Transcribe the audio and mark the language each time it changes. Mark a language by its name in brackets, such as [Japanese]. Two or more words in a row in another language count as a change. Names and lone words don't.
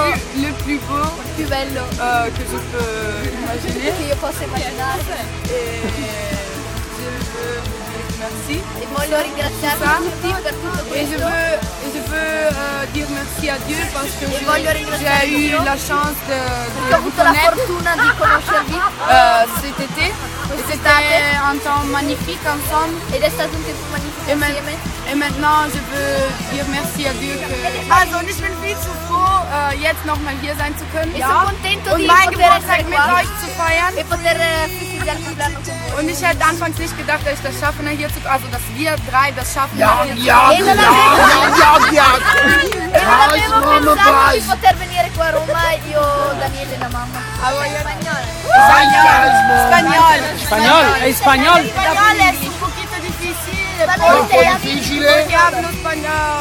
[French] le plus beau [Italian] più bello [French] que je peux imaginer. [Italian] che io possa immaginare. [French] Et je veux vous dire merci. [Italian] E voglio ringraziarvi tutti per tutto [French] Et je [Italian] questo. [French] veux dire merci à Dieu parce que [Italian] voglio [French] j'ai [Italian] ringraziare [French] eu [Italian] Dio [French] la chance de [Italian] Perché ho [French] vous [Italian] avuto la [French] connaître [Italian] fortuna di conoscervi [French] cet été. Et c'était un temps magnifique ensemble. [Italian] ed è stato un tempo magnifico insieme. [French] Et maintenant, je veux dire merci à Dieu que... [German] Also, und ich bin viel zu froh, jetzt nochmal hier sein zu können. [Italian] E sono contento [German] Und [Italian] di [German] meinen [Italian] poter [German] Geburtstag [Italian] essere [German] mit [Italian] qua [German] euch zu feiern. [Italian] e poter festeggiare il compleanno con voi. [German] Und ich hätte anfangs nicht gedacht, dass ich das schaffe, hier zu... Also, dass wir drei das schaffen, hier zu [Italian] E non avevo pensato di poter venire qua a Roma, io, Daniele e la mamma. Spagnol. Spagnol, è spagnol! [Spanish] Spagnol es un poquito difícil. [Italian] Difficile? Perché hablo spagnolo.